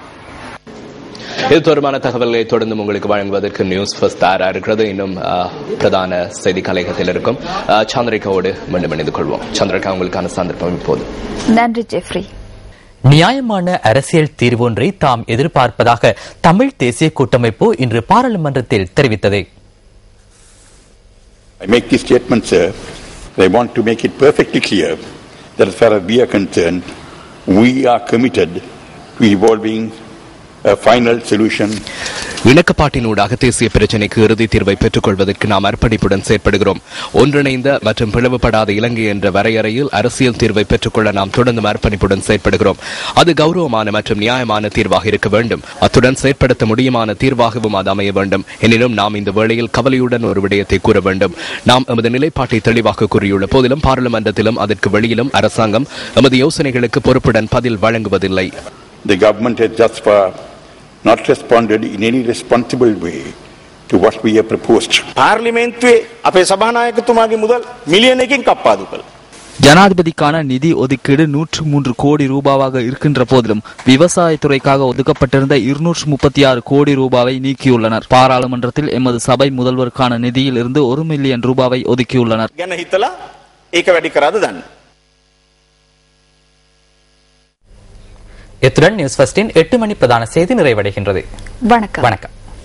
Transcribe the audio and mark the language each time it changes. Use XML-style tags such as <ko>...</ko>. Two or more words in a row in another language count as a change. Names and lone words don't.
<ta>இது தொடர்பான தகவல்களை தொடர்ந்து உங்களுக்கு வழங்குவதற்கு நியூஸ் ஃபர்ஸ்ட் தயாராக இருக்கிறது. இன்னும் பிரதான செய்தி கலையகத்தில் இருக்கும் சந்திரிகாவோடு மீண்டும் இணைந்து கொள்வோம். சந்திரிகா, உங்களுக்கான சந்தர்ப்பம் இப்போது. நன்றி ஜெஃப்ரி. நியாயமான அரசியல் தீர்வு ஒன்றை தாம் எதிர்பார்ப்பதாக தமிழ் தேசிய கூட்டமைப்பு இன்று பாராளுமன்றத்தில் தெரிவித்தது.</ta> <en>I make this statement, sir. I want to make it perfectly clear that as far as we are concerned, we are committed to evolving a final solution.</en> <ta>இணக்கப்பாட்டினூடாக தேசிய பிரச்சினைக்கு இறுதி தீர்வை பெற்றுக் கொள்வதற்கு நாம் அர்ப்பணிப்புடன் செயற்படுகிறோம். ஒன்றிணைந்த மற்றும் பிளவுபடாத இலங்கை என்ற வரையறையில் அரசியல் தீர்வை பெற்றுக்கொள்ள நாம் தொடர்ந்து அர்ப்பணிப்புடன் செயற்படுகிறோம். அது கௌரவமான மற்றும் நியாயமான தீர்வாக இருக்க வேண்டும். அத்துடன் செயற்படுத்த முடியுமான தீர்வாகவும் அது அமைய வேண்டும். எனினும் நாம் இந்த வேளையில் கவலையுடன் ஒரு விடயத்தை கூற வேண்டும். நாம் எமது நிலைப்பாட்டை தெளிவாக கூறியுள்ள போதிலும் பாராளுமன்றத்திலும் அதற்கு வெளியிலும் அரசாங்கம் எமது யோசனைகளுக்கு பொறுப்புடன் பதில் வழங்குவதில்லை.</ta> <en>The government has thus far not responded in any responsible way to what we have proposed.</en> <si>පාර්ලිමේන්තුවේ අපේ සභානායකතුමාගේ මුදල් මිලියන 1කින් කප්පාදු කළා.</si> <ta>ஜனாதிபதிக்கான நிதி ஒதுக்கீடு 103 கோடி ரூபாவாக இருக்கின்ற போதிலும் விவசாயத்துறைக்காக ஒதுக்கப்பட்டிருந்த 236 கோடி ரூபாவை நீக்கியுள்ளனர். பாராளுமன்றத்தில் எமது சபை முதல்வருக்கான நிதியில் இருந்து 1 மில்லியன் ரூபாவை ஒதுக்கியுள்ளனர்.</ta> <si>ගැන හිතලා ඒක වැඩි කරාද දන්න.</si> <ta>இத்துடன் நியூஸ் ஃபர்ஸ்டின் 8 மணி பிரதான செய்தி நிறைவடைகின்றது. வணக்கம்.</ta>